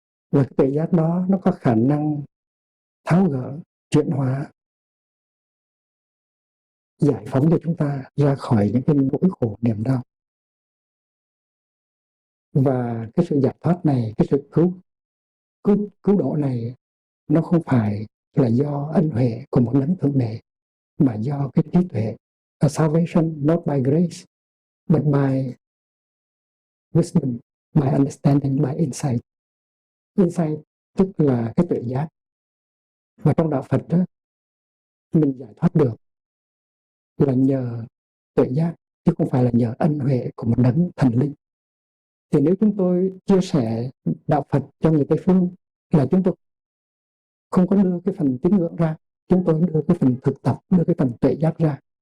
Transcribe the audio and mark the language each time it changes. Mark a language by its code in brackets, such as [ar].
[vi] Và cái tuệ giác đó nó có khả năng tháo gỡ, chuyển hóa, giải phóng cho chúng ta ra khỏi những cái nỗi khổ niềm đau. Và cái sự giải thoát này, cái sự cứu độ này, nó không phải là do ân huệ của một đấng thượng đế, mà do cái trí tuệ. [en] A salvation not by grace, but by wisdom, by understanding, by insight. [vi] Insight tức là cái tuệ giác. Và trong đạo Phật đó, mình giải thoát được là nhờ tuệ giác, chứ không phải là nhờ ân huệ của một đấng thần linh. Thì nếu chúng tôi chia sẻ đạo Phật cho người Tây phương là chúng tôi không có đưa cái phần tín ngưỡng ra, chúng tôi đưa cái phần thực tập, đưa cái phần tuệ giác ra.